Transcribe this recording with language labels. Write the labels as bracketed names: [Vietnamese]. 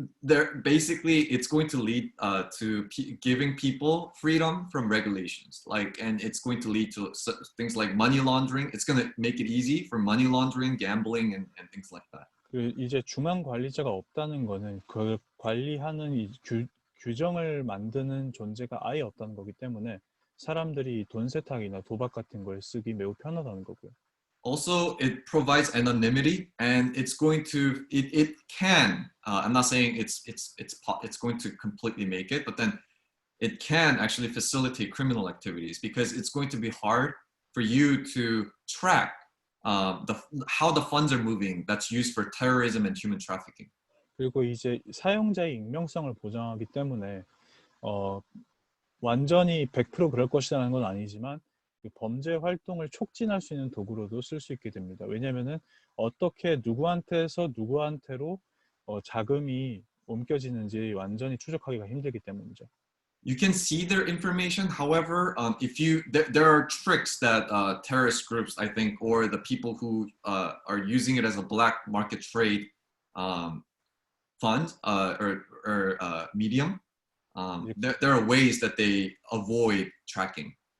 [English] There basically it's going to lead to giving people freedom from regulations, and it's going to lead to things like money laundering. It's going to make it easy for money laundering, gambling, and things like that. [Korean] 이제 중앙 관리자가 없다는 거는 그 관리하는 이 규정을 만드는 존재가 아예 없다는 거기 때문에 사람들이 돈 세탁이나 도박 같은 걸 쓰기 매우 편하다는 거고요. [English] Also, it provides anonymity, and it's going to it can. I'm not saying it's going to completely make it, but then it can actually facilitate criminal activities because it's going to be hard for you to track how the funds are moving that's used for terrorism and human trafficking. [Korean] 그리고 이제 사용자의 익명성을 보장하기 때문에 완전히 100% 그럴 것이라는 건 아니지만 범죄 활동을 촉진할 수 있는 도구로도 쓸 수 있게 됩니다. 왜냐하면은 어떻게 누구한테서 누구한테로 자금이 옮겨지는지 완전히 추적하기가 힘들기 때문이죠. [English] You can see their information. However, there are tricks that terrorist groups, I think, or the people who are using it as a black market trade fund or medium. There are ways that they avoid tracking.